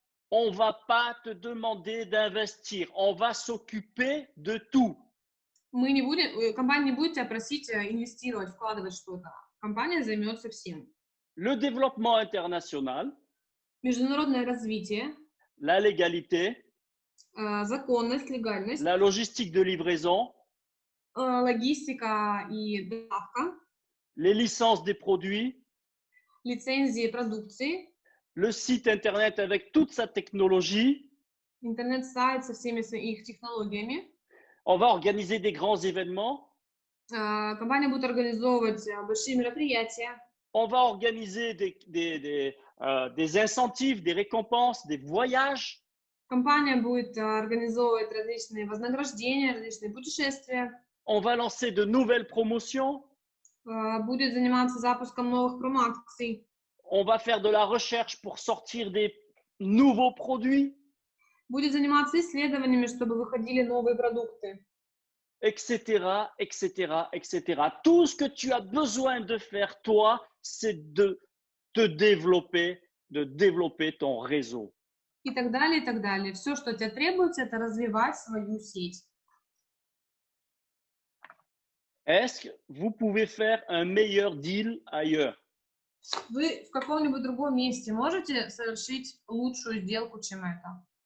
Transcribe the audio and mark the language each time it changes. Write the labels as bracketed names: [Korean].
[French] on ne va pas te demander d'investir. On va s'occuper de tout. [Russian] компания не будет тебя просить инвестировать, вкладывать что-то. Компания займется всем. [French] Le développement international, [Russian] Международное развитие, [French] la légalité, [Russian] законность, легальность, [French] la logistique de livraison, [Russian] логистика и доставка, [French] les licences des produits, [Russian] лицензии продукции, [French] le site internet avec toute sa technologie. [Russian] интернет-сайт со всеми их технологиями. [French] On va organiser des grands événements. [Russian] Компания будет организовывать большие мероприятия. [French] On va organiser des incentives, des récompenses, des voyages. [Russian] Компания будет организовывать различные вознаграждения, различные путешествия. [French] On va lancer de nouvelles promotions. [Russian] Будет заниматься запуском новых промо-акций. [French] On va faire de la recherche pour sortir des nouveaux produits, [Russian] Будет заниматься исследованиями, чтобы выходили новые продукты. [French] etc., etc., etc. Tout ce que tu as besoin de faire, toi, c'est de te de développer ton réseau. [Russian] И так далее, и так далее. Все, что тебе требуется, это развивать свою сеть. [French] Est-ce que vous pouvez faire un meilleur deal ailleurs? [Russian] Вы в каком-нибудь другом месте можете совершить лучшую сделку, чем это?